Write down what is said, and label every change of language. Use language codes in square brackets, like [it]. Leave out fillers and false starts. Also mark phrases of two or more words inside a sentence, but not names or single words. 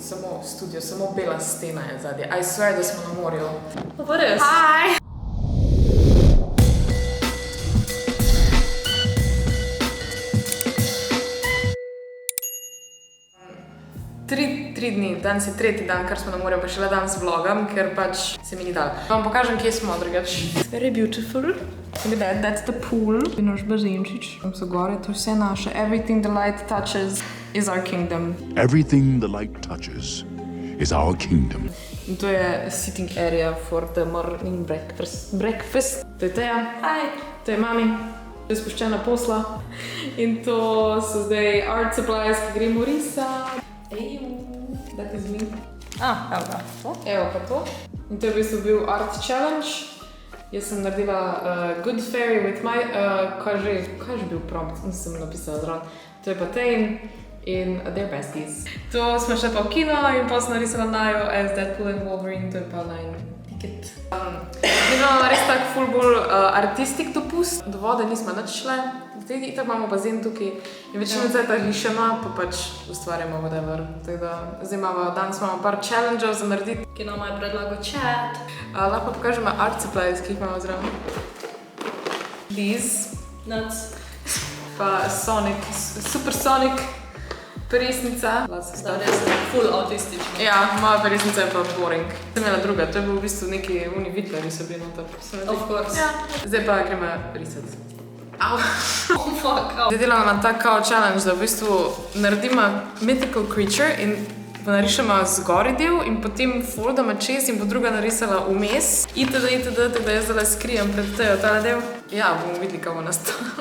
[sl] samo studio, samo bela stena je zadnje. [en] I swear, [sl] da smo na morju. To pa res. Hi! 3 dni, danes je 3. dan, kar smo na morju, pa šele danes vlogam, ker pač se mi ni dal. Vam pokažem, kje smo, drugač. [en] It's very beautiful. Look at that, that's the pool. [sl] Je naš bazenčič. Tam so gore, to je vse naše. [en] Everything the light touches is our kingdom. Everything the light touches is our kingdom. [sl] In to je [en] sitting area for the morning breakfast. [sl] To je Teja. Hi. To je mami. To je spuščena posla. In to so zdaj [en] art supplies, [sl] ki gremo risati. [en] That is me. [sl] Evo ga. Evo pa to. In to je v bistvu bil [en] art challenge. [sl] Jaz sem naredila [en] Good Fairy with my... [sl] kaj že bil prompt? Nisem napisala zraven. To je pa Tane in [en] They're Besties. [sl] To smo še pa v kino in pa sem narisala Najo as Deadpool and Wolverine. To je pa [en] line ticket. [sl] Imamo res tak ful bolj artistik dopust. Do vode nismo nič šle. Tako imamo bazen tukaj in večino cajta rišemo, pa pač ustvarjamo whatever. Zdaj imamo, danes imamo par challengeov za narediti. Ki nama je predlagal chat. Lahko pokažemo [en] art supplies, [sl] ki jih imamo zraven. [en] These. Nuts. [sl] Pa Sonic, Supersonic peresnica. Da, res je full autistično. Ja, moja peresnica je pa boring. Sem imela druga, to je bil v bistvu neki vitleri so bili noter. [en] Of course. [sl] Ja. Zdaj pa gremo risati. Au. [en] Oh fuck, au. [sl] Zdaj delamo na tak kao challenge, da v bistvu naredimo [en] mythical creature [sl] in narišemo zgori del in potem foldamo čez in bo druga narisala vmes. Itd. Tako da jaz zdaj skrijem pred tejo tale del. Ja, bomo videli, kako bo nastalo.